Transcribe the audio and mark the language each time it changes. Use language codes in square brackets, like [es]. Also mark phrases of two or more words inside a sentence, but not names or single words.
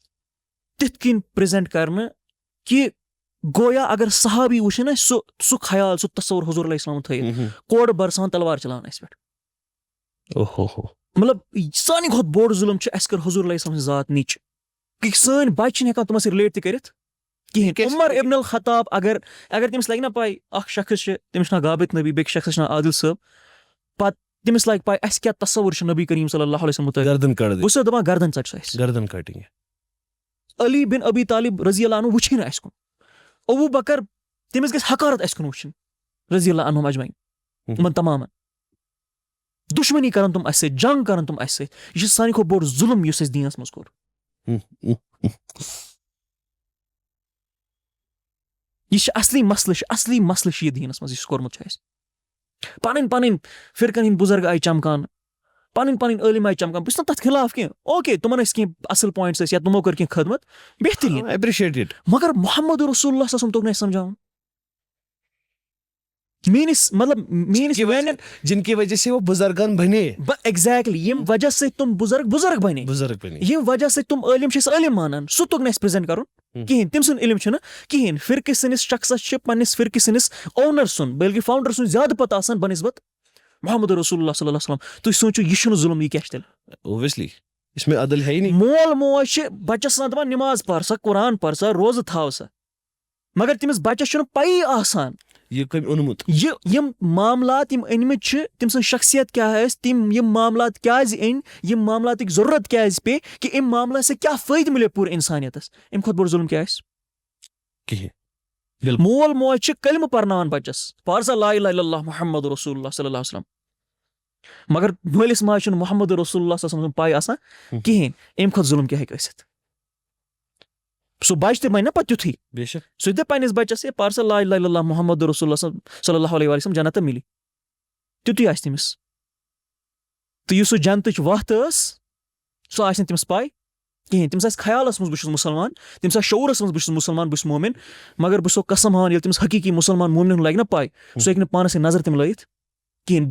[ks] تِتھ کٔنۍ پرٛزَنٛٹ کَرنہٕ کہِ گویا اگر صحابی وٕچھن اَسہِ سُہ خیال سُہ تصوُر حضوٗر [ar] علیہ السلام [ks] تھٲیِتھ کورٕ برسان تلوار چلاوان اَسہِ پٮ۪ٹھ مطلب سانہِ کھۄتہٕ بوٚڑ ظُلم چھُ اَسہِ کٔر حضوٗر [ar] علیہ السلام [ks] سٕنٛز ذات نِچ کہِ سٲنۍ بچہِ چھِنہٕ ہٮ۪کان تِمن سۭتۍ رِلیٹ تہِ کٔرِتھ کِہینۍ. عمر ابن الخطاب اگر تٔمِس لگہِ نا پاے اکھ شخص چھِ تٔمِس چھُ ناو غابت نبی بیٚکہِ شخصس چھُ ناو عادل صٲب پتہٕ تٔمِس لگہِ پاے اَسہِ کیاہ تصوُر چھُ نبی کریم [ar] صلی اللہ علیہ وسلم [ks] مُتعلِق بہٕ چھُسو دپان گردن ژٹ سا اَسہِ گردن کٹِنگ. علی بن ابی طالب [ar] رضی اللہ عنہ [ks] وٕچھِ نہٕ اَسہِ کُن ابوٗ بکر تٔمِس گژھِ حقارت اَسہِ کُن وٕچھِنۍ [ar] رضی اللہ عنہُم اجمعین [ks] یِمن تمامن دُشمنی کرن تِم اَسہِ سۭتۍ جنگ کرن تِم اَسہِ سۭتۍ یہِ چھُ ساروی کھۄتہٕ بوٚڑ ظُلم یُس اَسہِ دیٖنس منٛز کوٚر. یہِ چھِ اصلی مسلہٕ چھُ یہِ دیٖنس منٛز یُس کوٚرمُت چھُ اَسہِ. پنٕنۍ فِرقن ہٕنٛدۍ بُزرگ آیہِ چمکان پنٕنۍ عٲلِم آیہِ چمکان بہٕ چھُس نہٕ تتھ خِلاف کینٛہہ اوکے تِمن ٲسۍ کینٛہہ اصٕل پویِنٹس ٲسۍ یا تِمو کٔر کینٛہہ خدمت بہتریٖن مگر محمد رسول اللہ [ar] صلی اللہ علیہ وسلم [ks] توٚگ نہٕ اَسہِ سمجھاوُن [ur] جن کی وجہ سے وہ بزرگان بنے [ks] ایگزیکٹلی ییٚمہِ وجہ سۭتۍ تِم بُزرگ بنے ییٚمہِ وجہ سۭتۍ تِم عٲلِم چھِ أسۍ عٲلِم مانان سُہ توٚگ نہٕ اَسہِ پرٛزنٹ کرُن کِہینۍ تٔمۍ سُنٛد علم چھُنہٕ کِہینۍ فرقہٕ سٲنِس شخصس چھِ پننِس فرقہٕ سٲنِس اونر سُنٛد بلکہِ فاوُنڈر سُنٛد زیادٕ پتہ آسان بنسبت محمد رسول اللہ [ar] صلی اللہ علیہ وسلم. [ks] تُہۍ سوٗنٛچِو یہِ چھُنہٕ ظُلم یہِ کیاہ چھُ تیٚلہِ مول موج چھِ بچس آسان دپان نٮ۪ماز پر سا قرآن پر سا روزٕ تھاو سا مگر تٔمِس بچس چھُنہٕ پَیی آسان یِم معاملات یِم أنمٕتۍ چھِ تٔمۍ سٕنٛز شخصیت کیاہ ٲسۍ یِم معاملات کیازِ أنۍ یِم معاملاتٕکۍ ضروٗرت کیازِ پیٚیہِ کہِ اَمہِ معاملات سۭتۍ کیاہ فٲیدٕ مِلیو پوٗرٕ اِنسانیتس اَمہِ کھۄتہٕ بوٚڑ ظُلم کیاہ آسہِ. مول موج چھِ کلمہٕ پرناوان بچس پر سا [ar] لا اِلہَ اِلَّا اللہِ محمد رسول اللہ صلی اللہ علیہ وسلم [ks] مگر مٲلِس ماجہِ چھُنہٕ محمد رسول اللہ [ar] صلی اللہ علیہ وسلم [ks] پاے آسان کِہینۍ اَمہِ کھۄتہٕ ظُلم کیاہ ہیٚکہِ ٲسِتھ. سُہ بچہِ تہِ بنہِ نا پتہٕ تیُتھُے سُہ دِ پننِس بچس ہے پر سا [ar] لا اِلہَ اِلَّا اللہِ محمد رسول اللہ صلی اللہ علیہ وسلم [ks] جنتہٕ مِلی تیُتُے آسہِ تٔمِس تہٕ یُس سُہ جنتٕچ وَتھ ٲس سُہ آسہِ نہٕ تٔمِس پاے کِہینۍ. تٔمِس آسہِ خیالس منٛز بہٕ چھُس مُسلمان تٔمِس آسہِ شعوٗرس منٛز بہٕ چھُس مُسلمان بہٕ چھُس مومِن مگر بہٕ چھُسو قسم ہاوان ییٚلہِ تٔمِس حقیٖقی مُسلمان مومنن لگہِ نا پاے سُہ ہیٚکہِ نہٕ پانس سۭتۍ نظر تِم لٲیِتھ کِہینۍ.